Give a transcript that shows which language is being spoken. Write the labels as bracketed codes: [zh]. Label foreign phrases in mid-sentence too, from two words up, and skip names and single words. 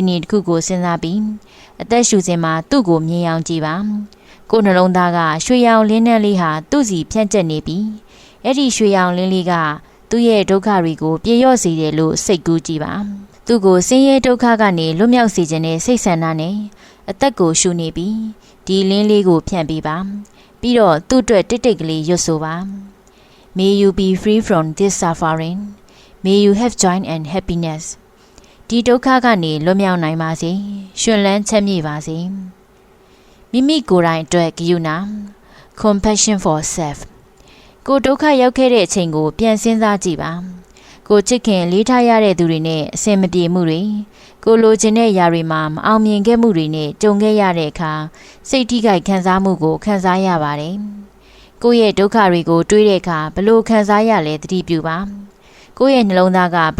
[my] အနေတစ်ခုကိုစဉ်းစားပြီးအသက်ရှူစဉ်မှာသူ့ကိုမြင်အောင်ကြည့်ပါကိုယ်နှလုံးသားကရွှေရောင်လင်းနဲ့လေးဟာသူ့စီဖြန့်ကျက်နေပြီးအဲ့ဒီရွှေရောင်လင်းလေးကသူ့ရဲ့ဒုက္ခတွေကိုပြေလျော့စေတယ်လို့စိတ်ကူးကြည့်ပါသူ့ကိုဆင်းရဲဒုက္ခကနေလွတ်မြောက်စေခြင်းနဲ့စိတ်ဆန္ဒနဲ့အသက်ကိုရှူနေပြီးဒီလင်းလေးကိုဖြန့်ပေးပါပြီးတော့သူ့အတွက်တိတ်တိတ်ကလေးရွတ်ဆိုပါ [en] May you be free from this suffering May you have joy and happiness [my] ဒီဒုက္ခကနေလွတ်မြောက်နိုင်ပါစေရှင်လန်းချမ်းမြေပါစေမိမိကိုယ်တိုင်အတွက်ဂရုဏာ [en] compassion for self [my] ကိုဒုက္ခရောက်ခဲ့တဲ့အချိန်ကိုပြန်စဉ်းစားကြည့်ပါကိုချစ်ခင်လေးထားရတဲ့သူတွေနဲ့အဆင်မပြေမှုတွေကိုလို ချင်တဲ့ຢာတွေမှာမအောင်မြင်ခဲ့မှုတွေနဲ့ကြုံခဲ့ရတဲ့အခါစိတ်ထိခိုက်ခံစားမှုကိုခံစားရပါတယ်ကိုယ့်ရဲ့ဒုက္ခတွေကိုတွေးတဲ့အခါဘလို့ခံစားရလဲသတိပြုပါကိုယ့်ရဲ့နှလုံးသားကဘ